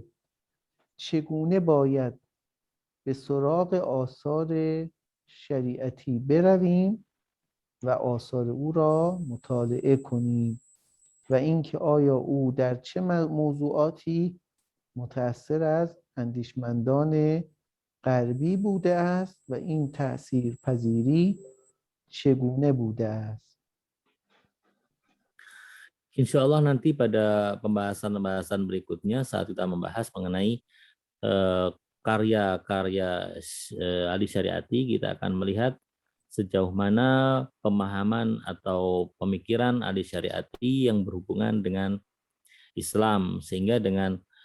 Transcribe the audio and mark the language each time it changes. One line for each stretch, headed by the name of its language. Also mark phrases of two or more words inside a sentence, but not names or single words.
Persian: چگونه باید به سراغ آثار شریعتی برویم و آثار او را مطالعه کنیم و اینکه آیا او در چه موضوعاتی متأثر از اندیشمندان غربی بوده است و این تأثیر پذیری چگونه بوده است.
Arabic: إن شاء الله
Indonesian: nanti pada pembahasan-pembahasan berikutnya saat kita membahas mengenai karya-karya Ali Syariati, kita akan melihat sejauh mana pemahaman atau pemikiran Ali Syariati yang berhubungan dengan Islam, sehingga dengan